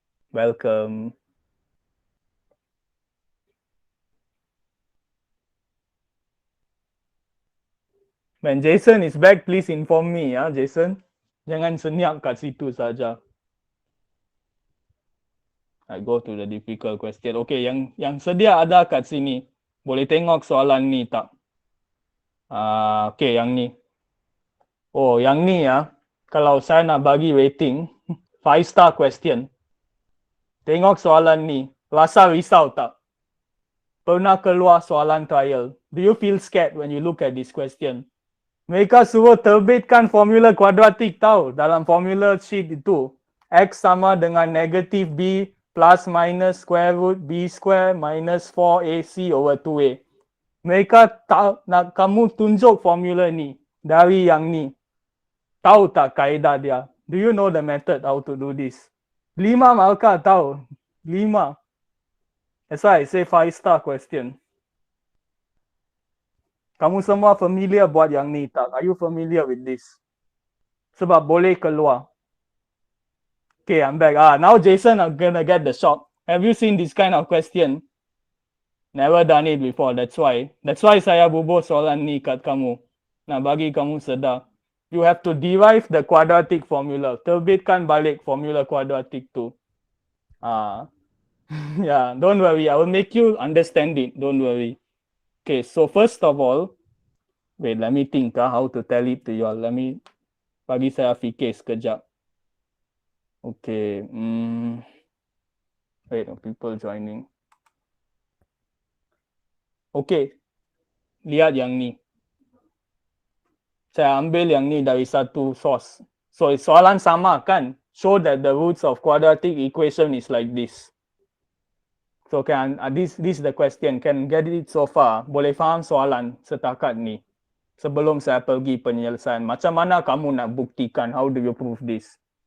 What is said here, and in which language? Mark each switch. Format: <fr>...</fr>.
<en>Welcome. When Jason is back, please inform me ya, Jason.</en> <ms>Jangan senyap kat situ saja.</ms> <en>I go to the difficult question.</en> <ms>Okay, yang sedia ada kat sini. Boleh tengok soalan ni tak? Okay, yang ni. Oh, yang ni ya. Kalau saya nak bagi rating,</ms> <en>5-star question.</en> <ms>Tengok soalan ni. Rasa risau tak? Pernah keluar soalan trial.</ms> <en>Do you feel scared when you look at this question?</en> <ms>Mereka suruh terbitkan formula kuadratik tahu dalam formula sheet itu.</ms> <en>X</en> <ms>sama dengan negatif</ms> <en>B plus minus square root B square minus 4AC over 2A.</en> <ms>Mereka nak kamu tunjuk formula ni dari yang ni. Tahu tak kaedah dia?</ms> <en>Do you know the method how to do this?</en> <ms>5 markah tahu.</ms> <en>5. That's why I say 5-star question.</en> <ms>Kamu semua familiar buat yang ni tak?</ms> <en>Are you familiar with this?</en> <ms>Sebab boleh keluar.</ms> <en>Okay, I'm back. Now Jason are gonna get the shock. Have you seen this kind of question? Never done it before. That's why</en> <ms>saya bubuh soalan ni kat kamu. Nak bagi kamu sedar.</ms> <en>You have to derive the quadratic formula.</en> <ms>Terbitkan balik formula quadratic tu.</ms> <en>Yeah, don't worry. I will make you understand it. Don't worry. Okay, so first of all, wait, let me think how to tell it to you all. Let me</en> <ms>bagi saya fikir sekejap. Okay.</ms> <en>Wait, people joining.</en> <ms>Okay. Lihat yang ni. Saya ambil yang ni dari satu source. So, soalan sama kan?</ms> <en>Show that the roots of quadratic equation is like this. So, this is the question. Can get it so far?</en> <ms>Boleh faham soalan setakat ni? Sebelum saya pergi penyelesaian. Macam mana kamu nak buktikan?</ms> <en>How do you prove this?</en>